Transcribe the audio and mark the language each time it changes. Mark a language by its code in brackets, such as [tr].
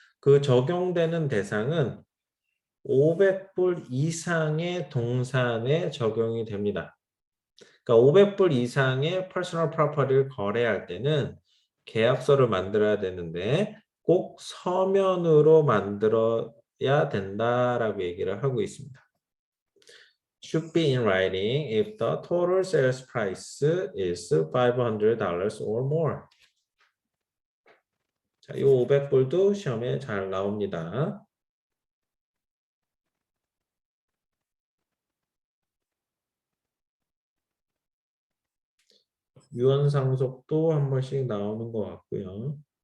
[ko] 그 적용되는 대상은 500불 이상의 동산에 적용이 됩니다. 그러니까 500불 이상의 personal property를 거래할 때는 계약서를 만들어야 되는데 꼭 서면으로 만들어야 된다라고 얘기를 하고 있습니다. [en] Should be in writing if the total sales price is $500 or more. [ko] 자, 이 500불도 시험에 잘 나옵니다. 유언상속도 한 번씩 나오는 것 같고요.